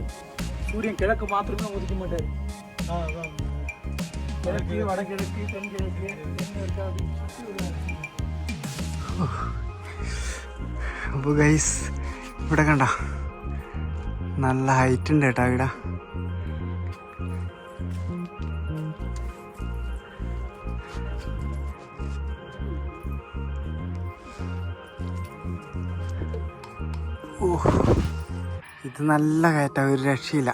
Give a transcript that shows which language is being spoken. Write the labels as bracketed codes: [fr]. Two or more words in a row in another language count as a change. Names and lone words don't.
[ta] சூரியன் கிழக்கு மாத்திரமே ஒதுக்க மாட்டார். கிழக்கு வடகிழக்கு தென்கிழக்கு என்ன இருக்கா அப்படின்னு. [ml] അപ്പോൾ ഗൈസ് ഇവിടെ കണ്ട നല്ല ഹൈറ്റ് ഉണ്ട് കേട്ടോ ഇവിടെ. ഇത് നല്ല കയറ്റാ, ഒരു രക്ഷയില്ല.